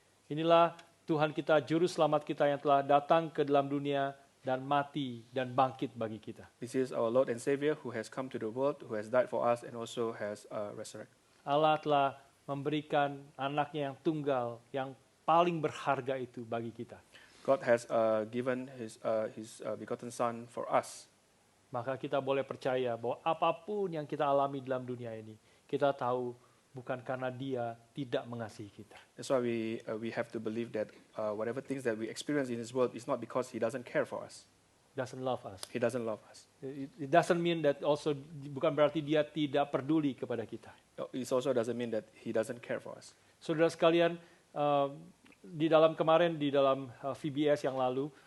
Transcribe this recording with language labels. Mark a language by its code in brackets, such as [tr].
[id] Inilah Tuhan kita, Juru Selamat kita yang telah datang ke dalam dunia dan mati dan bangkit bagi kita. [en] This is our Lord and Savior who has come to the world, who has died for us and also has resurrected. [id] Allah telah memberikan anaknya yang tunggal, yang paling berharga itu bagi kita. [en] God has given His begotten Son for us. [id] Maka kita boleh percaya bahwa apapun yang kita alami dalam dunia ini, kita tahu bukan karena Dia tidak mengasihi kita. [en] That's why we have to believe that whatever things that we experience in this world is not because He doesn't care for us. Doesn't love us. He doesn't love us. It doesn't mean that also, [id] bukan berarti Dia tidak peduli kepada kita. [en] It also doesn't mean that He doesn't care for us. [id] Saudara sekalian, di dalam VBS yang lalu,